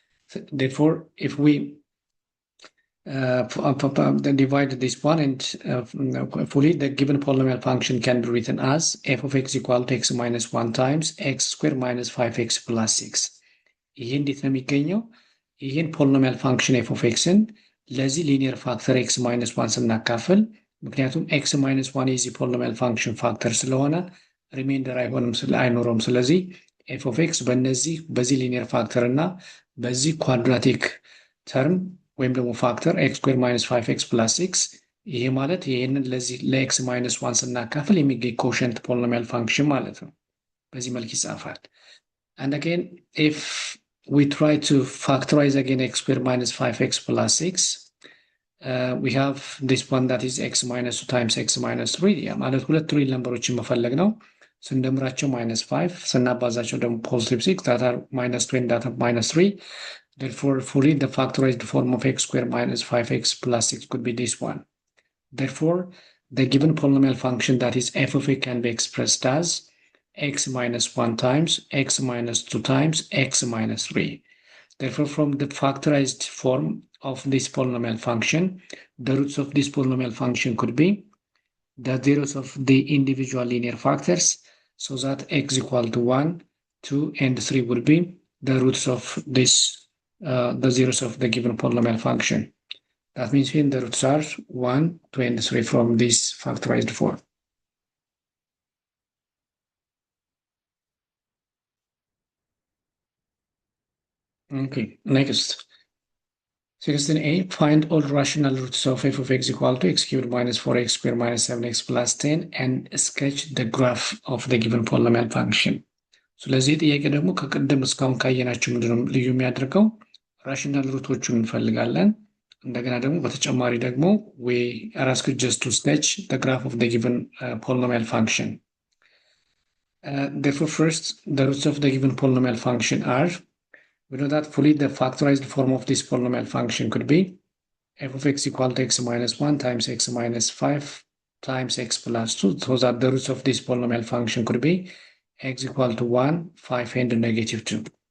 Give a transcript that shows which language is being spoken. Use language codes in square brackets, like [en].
[en] So therefore, if we divide this one and fully, the given polynomial function can be written as f of x equal to x minus 1 times x squared minus 5x plus 6. [am] ይህ እንዴት ነው የሚገኘው? ይህን ፖሊኖሚያል ፋንክሽን f of xን ለዚህ ሊኒየር ፋክተር x minus 1 ስናካፍል ምክንያቱም x minus 1 የዚህ ፖሊኖሚያል ፋንክሽን ፋክተር ስለሆነ ሪሜንደር አይኖረውም። ስለዚህ f of x በዚህ ሊኒየር ፋክተር እና በዚህ ኳድራቲክ ተርም ወይም ደግሞ ፋክተር x squared minus 5x plus 6 ይሄ ማለት ይሄንን ለዚህ ለx minus 1 ስናካፍል የሚገኝ ኮሸንት ፖሊኖሚያል ፋንክሽን ማለት ነው። በዚህ መልክ ይጻፋል። And again, if we try to factorize again x squared minus 5x plus 6, we have this one that is x minus 2 times x minus 3. ያ ማለት ሁለት ሪል ነምበሮችን መፈለግ ነው። ስንደምራቸው minus 5 ስናባዛቸው ደግሞ positive 6 that are minus 2 and that are minus 3. [en] Therefore, fully the factorized form of x squared minus 5x plus 6 could be this one. Therefore, the given polynomial function that is f of x can be expressed as x minus 1 times x minus 2 times x minus 3. Therefore, from the factorized form of this polynomial function, the roots of this polynomial function could be the zeros of the individual linear factors, so that x equal to 1, 2, and 3 would be the roots of this, the zeros of the given polynomial function. That means here the roots are 1, 2, and 3 from this factorized form. Okay, next. 16a, find all rational roots of f of x equal to x cubed minus 4x squared minus 7x plus 10 and sketch the graph of the given polynomial function. [am] ስለዚህ ጥያቄ ደግሞ ከቀደም እስካሁን ካየናቸው ምንድነው ልዩ የሚያደርገው ራሽናል ሩቶቹን እንፈልጋለን። እንደገና ደግሞ በተጨማሪ ደግሞ we are asked just to sketch the graph of the given polynomial function. [en] Therefore, first, the roots of the given polynomial function are, we know that fully the factorized form of this polynomial function could be f of x equal to x minus 1 times x minus 5 times x plus 2, so that the roots of this polynomial function could be x equal to 1, 5, and negative 2.